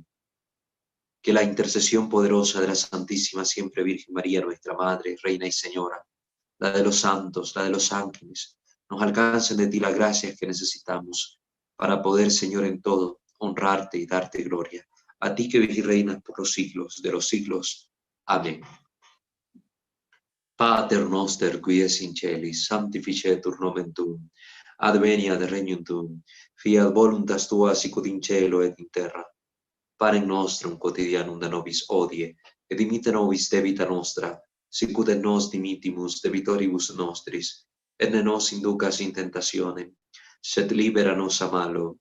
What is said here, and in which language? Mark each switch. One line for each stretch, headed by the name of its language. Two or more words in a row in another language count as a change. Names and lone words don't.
Spanish: Que la intercesión poderosa de la Santísima Siempre Virgen María, nuestra Madre, Reina y Señora, la de los santos, la de los ángeles, nos alcancen de ti las gracias que necesitamos para poder, Señor, en todo, honrarte y darte gloria. A ti que vives y reinas por los siglos de los siglos. Amén.
Latin: Pater noster, qui es in celis, sanctificetur nomen tuum, adveniat regnum tuum, fiat voluntas tua sicut in cielo et in terra. Panem nostrum quotidianum da nobis hodie, et dimitte nobis debita nostra, sicut et nos dimittimus debitoribus nostris, et ne nos inducas in tentationem, sed libera nos a malo.